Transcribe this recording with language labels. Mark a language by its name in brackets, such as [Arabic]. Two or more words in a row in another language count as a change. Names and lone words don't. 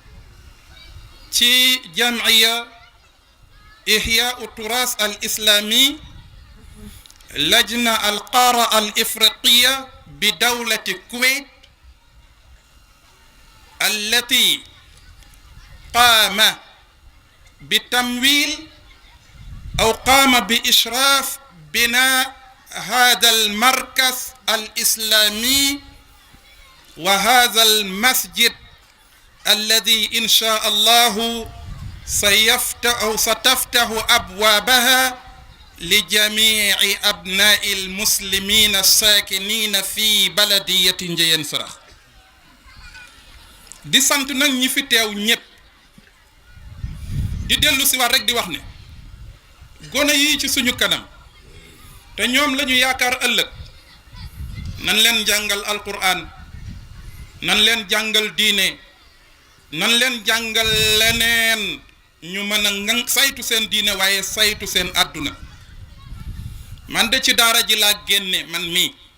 [Arabic] ci جمعية إحياء التراث الإسلامي لجنة القارة الإفريقية بدولة الكويت التي قام بتمويل أو قام بإشراف بناء هذا المركز الإسلامي وهذا المسجد الذي إن شاء الله ستفتح أبوابها لجميع أبناء المسلمين الساكنين في بلدية Ndiéyène Sirakh [Wolof] di sant nag ñi fi teew ñépp di dellu si waat rek di wax ne gone yi ci suñu kanam te ñoom lañu yaakaar ëllëg nan leen jàngal alquran nan leen jàngal diine nan leen jàngal leneen ñu mën a saytu seen diine waaye saytu seen àdduna man de ci daara ji laa génne man mii